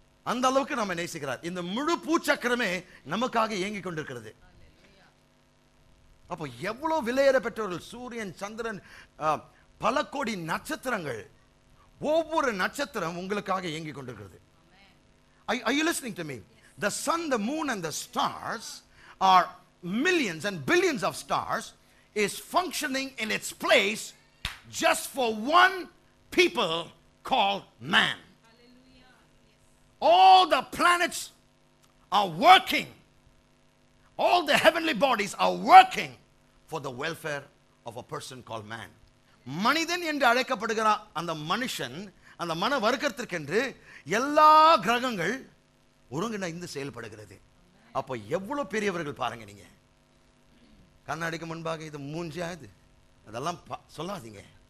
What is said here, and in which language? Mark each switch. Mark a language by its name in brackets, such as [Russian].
[Tamil] அந்த அளவுக்கு நம்ம நேசிக்கிறார். இந்த முழு பூச்சக்கரமே நமக்காக இயங்கிக் கொண்டிருக்கிறது. அப்போ எவ்வளவு விலையேற பெற்றவர்கள், சூரியன், சந்திரன், பல கோடி நட்சத்திரங்கள், ஒவ்வொரு நட்சத்திரம் உங்களுக்காக இயங்கிக் கொண்டிருக்கிறது. [English] Are you listening to me? The sun, the moon and the stars are millions and billions of stars is functioning in its place just for one people called man. All the planets are working. All the heavenly bodies are working for the welfare of a person called man. [Tamil] மனிதன் என்று அழைக்கப்படுகிற அந்த மனுஷன், அந்த மன வர்க்கத்திற்கென்று எல்லா கிரகங்கள் ஒருங்கிணைந்து செயல்படுகிறது. அப்போ எவ்வளவு பெரியவர்கள் பாருங்க. நீங்க கண்ணாடிக்கு முன்பாக இது மூஞ்சியா இது அதெல்லாம் சொல்லாதீங்க.